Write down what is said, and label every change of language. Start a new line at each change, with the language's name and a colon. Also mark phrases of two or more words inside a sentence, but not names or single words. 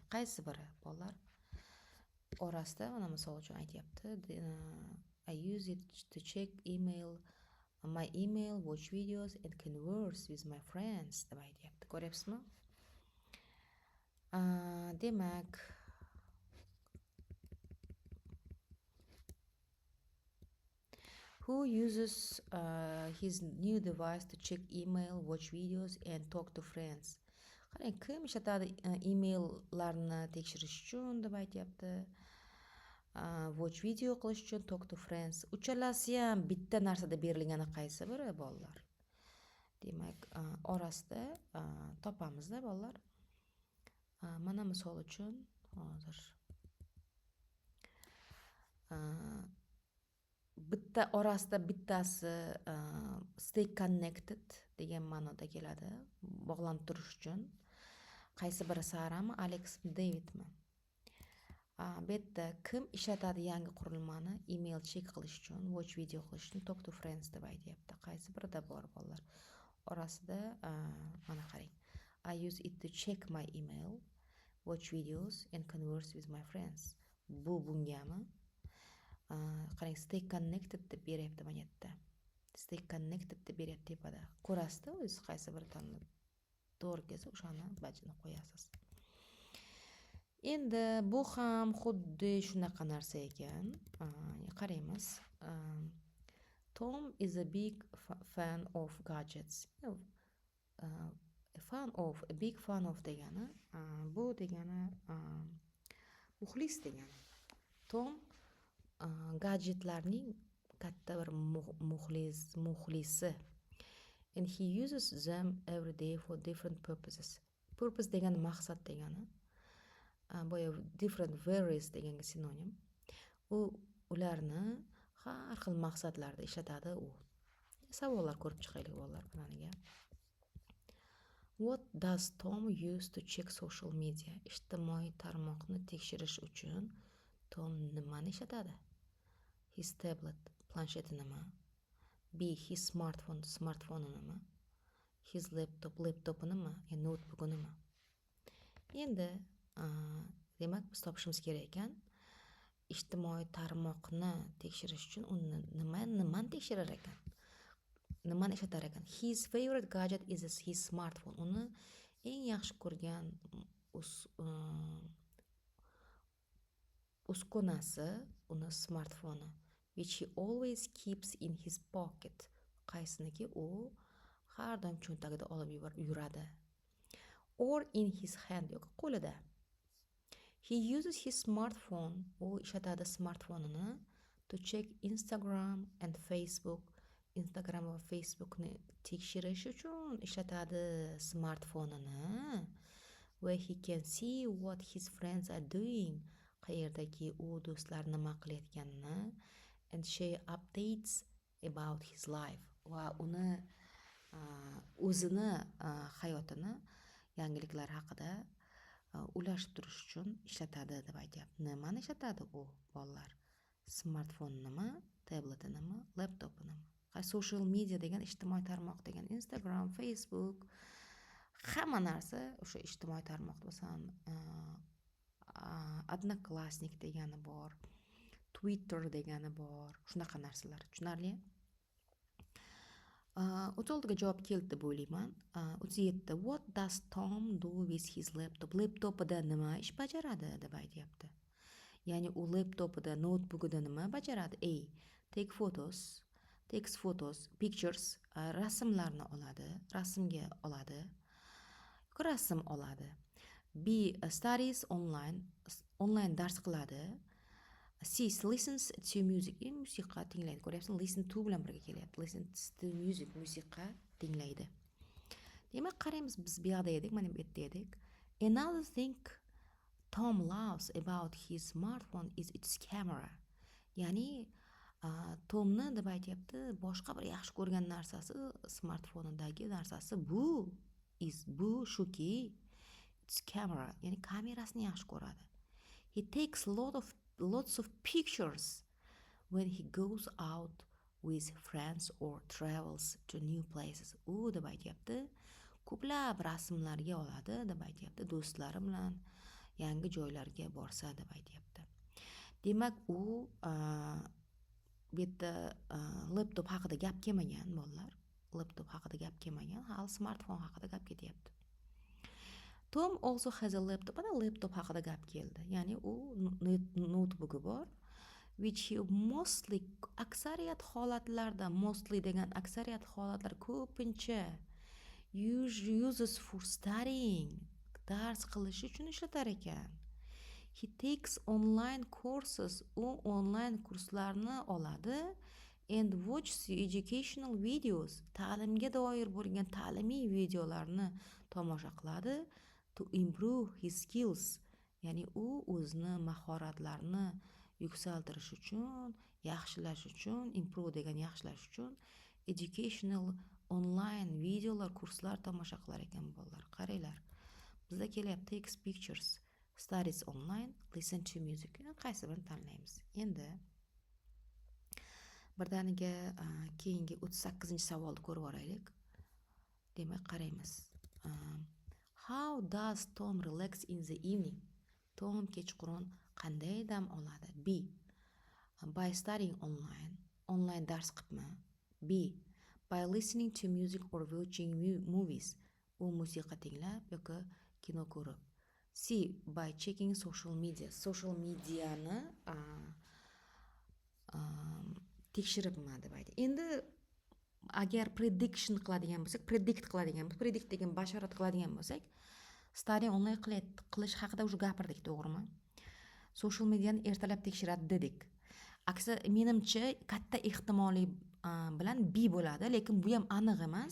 Uzbek: Qaysi biri bolalar? Orasida mana misol uchun aytyapti.
English: I use it to check my email, watch videos and converse with my friends
Uzbek: deb aytyapti. Ko'ryapsizmi? Demak,
English: who uses his new device to check email, watch videos and talk to friends?
Uzbek: Qarang, kim ishlatadi emaillarni tekshirish uchun deb aytyapti.
English: Watch video
Uzbek: qilish uchun,
English: talk to friends.
Uzbek: Uchalasi ham bitta narsada berilgani qaysi biri bolalar? Demak, orasida topamizda bolalar. Mana misol uchun hozir bitta orasida bittasi
English: stay connected
Uzbek: degan ma'noda keladi, bog'lanib turish uchun. Qaysi biri Sarami, Alexmi, Davidmi? Bu yerda kim ishlatadi yangi qurilmani
English: email check
Uzbek: qilish uchun,
English: watch video
Uzbek: qilish uchun,
English: talk to friends
Uzbek: deb aytyapti. Qaysi birida bor bolalar? Orasida mana qarang.
English: I use it to check my email, watch videos and converse with my friends.
Uzbek: Bu bungami? Qarang,
English: stay connected
Uzbek: deb beryapti mana yerda.
English: Stay connected
Uzbek: deb beryapti tepada. Ko'rasizda, o'zingiz qaysi bir tanlab to'g'ri kelsa o'shani bajini qo'yasiz. Endi bu ham xuddi shunaqa narsa ekan. Qaraymiz.
English: Tom is a big fan of gadgets. fan of, a big fan of
Uzbek: degani bu degani muxlis degani. Tom gadjetlarning katta bir muxlisi.
English: And he uses them every day for different purposes.
Uzbek: Purpose degani maqsad degani. Boya
English: different varies
Uzbek: deganga sinonim. Ularni har xil maqsadlarda ishlatadi u. Savollar ko'rib chiqaylik bolalar bilaniga.
English: What does Tom use to check social media?
Uzbek: Ijtimoiy tarmoqni tekshirish uchun Tom nimani ishlatadi?
English: His tablet,
Uzbek: plansheti nima? B.
English: His smartphone
Uzbek: nima?
English: His laptopi
Uzbek: nima? Notebooki nima? Endi demak biz topishimiz kerak ekan. Ijtimoiy tarmoqni tekshirish uchun u nimani tekshirar ekan? Nimani ishlatar ekan?
English: His favorite gadget is his smartphone.
Uzbek: Uni eng yaxshi ko'rgan uskunasi uni smartfoni,
English: which he always keeps in his pocket.
Uzbek: Qaysiniki u har doim cho'ntagida olib yuradi.
English: Or in his hand,
Uzbek: yoki qo'lida.
English: He uses his smartphone,
Uzbek: u ishlatadi smartfonini,
English: to check Instagram and Facebook.
Uzbek: Instagram va Facebookni tekshirish uchun ishlatadi smartfonini.
English: Where he can see what his friends are doing.
Uzbek: Qayerdaki u do'stlar nima qilayotganini.
English: And share updates about his life.
Uzbek: Va uni o'zini hayotini yangiliklar haqida ulashib turish uchun ishlatadi deb aytyapti. Nimani ishlatadi u bolalar? Smartfonimi, tabletinimi, laptopinimi?
English: Social media
Uzbek: degan ijtimoiy tarmoq degan Instagram, Facebook, hamma narsa o'sha ijtimoiy tarmoq. Masalan, Odnoklassnik degani bor, Twitter degani bor, shunaqa narsalar. Tushunarli? 36 ga javob keldi deb o'ylayman. 37.
English: What does Tom do with his laptop?
Uzbek: Laptopida nima ish bajaradi deb aytyapti. Ya'ni u laptopida, notebookida nima bajaradi?
English: A. Takes photos, pictures,
Uzbek: rasmlarni oladi, rasmga oladi, rasm oladi. B.
English: Studies online
Uzbek: dars qiladi.
English: C. Listens to music.
Uzbek: Musiqa tinglaydi. Ko'ryapsizmi?
English: Listen to
Uzbek: bilan birga kelyapti.
English: Listen to music,
Uzbek: musiqa tinglaydi. Demak, qaraymiz, biz bu yerda edik, mana bu yerda edik.
English: Another thing Tom loves about his smartphone is its camera.
Uzbek: Ya'ni Tomni deb aytyapti, boshqa bir yaxshi ko'rgan narsasi, smartfonidagi narsasi bu shuki,
English: its camera,
Uzbek: ya'ni kamerasini yaxshi ko'radi.
English: He takes lots of pictures when he goes out with friends or travels to new places.
Uzbek: U deb aytyapti, ko'plab rasmlarga oladi deb aytyapti, do'stlari bilan yangi joylarga borsa deb aytyapti. Demak, u bu yerda laptop haqida gap kelmagan bolalar. Laptop haqida gap kelmagan, hali smartfon haqida gap ketyapti.
English: Tom also has a laptop.
Uzbek: Ana laptop haqida gap keldi. Ya'ni u notebooki bor,
English: which he mostly,
Uzbek: aksariyat holatlarda, mostly degan aksariyat holatlar ko'pincha
English: uses for studying,
Uzbek: dars qilish uchun ishlatar ekan.
English: He takes online courses,
Uzbek: u online kurslarni oladi,
English: and watches educational videos,
Uzbek: ta'limga doir bo'lgan ta'limiy videolarni tomosha qiladi,
English: to improve his skills,
Uzbek: ya'ni u o'zini mahoratlarini yuksaltirish uchun, yaxshilash uchun, improve degan yaxshilash uchun
English: educational online
Uzbek: videolar, kurslar tomosha qilar ekan bolalar. Qaranglar. Bizda kelyapti
English: takes pictures, studies online, listen to music.
Uzbek: Qaysi birini tanlaymiz? Endi birdaniga keyingi 38-savolni ko'rib olaylik. Demak, qaraymiz.
English: How does Tom relax in the evening?
Uzbek: Tom kechqurun qanday dam oladi?
English: B. By studying online
Uzbek: dars qilibmi?
English: B. By listening to music or watching movies.
Uzbek: U musiqa tinglab yoki kino ko'rib.
English: C. By checking social mediani
Uzbek: tekshiribman deb aytdi. Endi agar prediction qiladigan bo'lsak, predict degan bashorat qiladigan bo'lsak,
English: study onlayn
Uzbek: qilish haqida уже gapirdik, to'g'rimi? Social mediani ertalab tekshiradi dedik. Aksi menimcha katta ehtimolli bilan B bo'ladi, lekin bu ham aniq emas.